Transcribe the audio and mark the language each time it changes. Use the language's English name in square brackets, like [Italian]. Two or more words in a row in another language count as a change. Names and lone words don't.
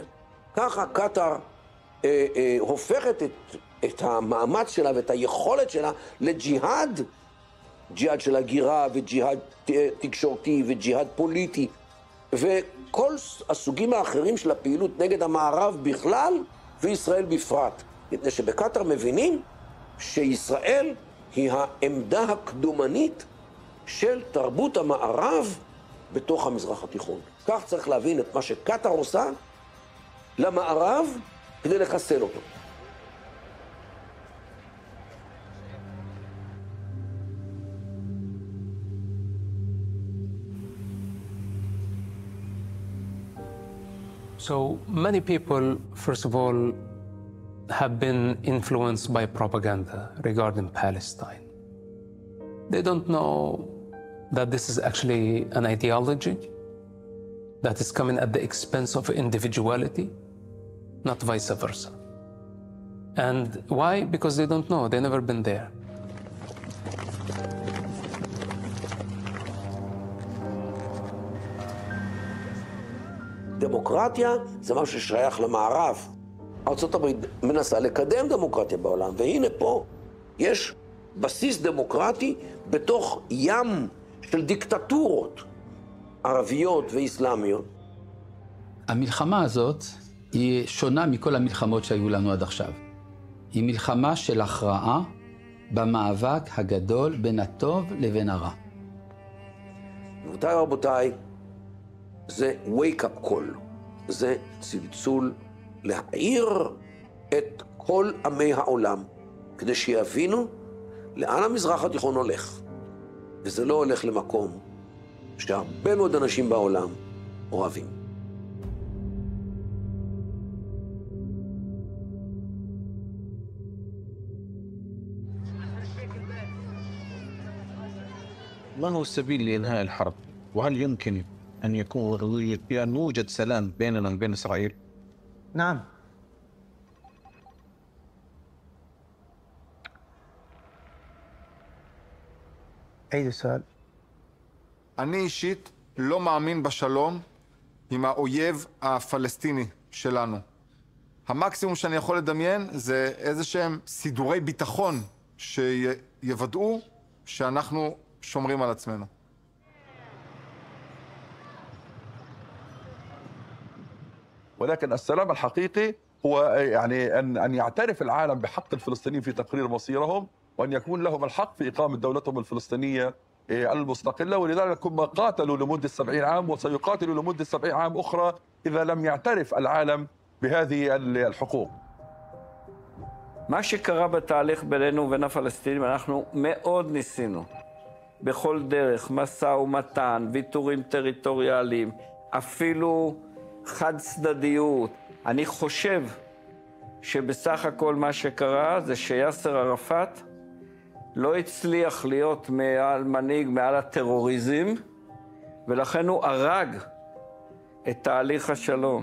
[Hebrew] ככה קטר הופכת את המאמץ שלה ואת היכולת שלה לג'יהאד, ג'יהאד של הגירה וג'יהאד תקשורתי וג'יהאד פוליטי, וכל הסוגים האחרים של הפעילות נגד המערב בכלל וישראל בפרט. מפני שבקטר מבינים שישראל היא העמדה הקדומנית של תרבות המערב בתוך המזרח התיכון. כך צריך להבין את מה שקטר עושה למערב כדי לחסל אותו. [English] So many people, first of all, have been influenced by propaganda regarding Palestine. They don't know that this is actually an ideology that is coming at the expense of individuality, not vice versa. And why? Because they don't know, they've never been there. [Hebrew] דמוקרטיה זה משהו ששייך למערב. ארצות הברית מנסה לקדם דמוקרטיה בעולם, והנה פה יש בסיס דמוקרטי בתוך ים של דיקטטורות ערביות ואסלאמיות. המלחמה הזאת היא שונה מכל המלחמות שהיו לנו עד עכשיו. היא מלחמה של הכרעה במאבק הגדול בין הטוב לבין הרע. רבותיי ורבותיי, זה [English] wake-up call, [Hebrew] זה צלצול להעיר את כל עמי העולם, כדי שיבינו לאן המזרח התיכון הולך. וזה לא הולך למקום שהרבה מאוד אנשים בעולם אוהבים. [Arabic] ما هو السبيل لإنهاء الحرب؟ وهل يمكن أن يوجد سلام بيننا وبين إسرائيل؟ نعم. أي سؤال؟ [Hebrew] אני אישית לא מאמין בשלום עם האויב הפלסטיני שלנו. המקסימום שאני יכול לדמיין זה איזה שהם סידורי ביטחון שיוודאו שאנחנו שומרים על עצמנו. [Arabic] ولكن السلام الحقيقي هو يعني أن يعترف العالم بحق الفلسطينيين في تقرير مصيرهم، وأن يكون لهم الحق في إقامة دولتهم الفلسطينية المستقلة، ولذلك هم قاتلوا لمدة 70 عام وسيقاتلوا لمدة 70 عام أخرى إذا لم يعترف العالم بهذه الحقوق. [Hebrew] מה שקרה בתהליך בינינו ובין הפלסטינים, אנחנו מאוד ניסינו. בכל דרך, משא ומתן, ויתורים טריטוריאליים, אפילו חד צדדיות. אני חושב שבסך הכל מה שקרה זה שיאסר ערפאת לא הצליח להיות מנהיג מעל הטרוריזם, ולכן הוא הרג את תהליך השלום.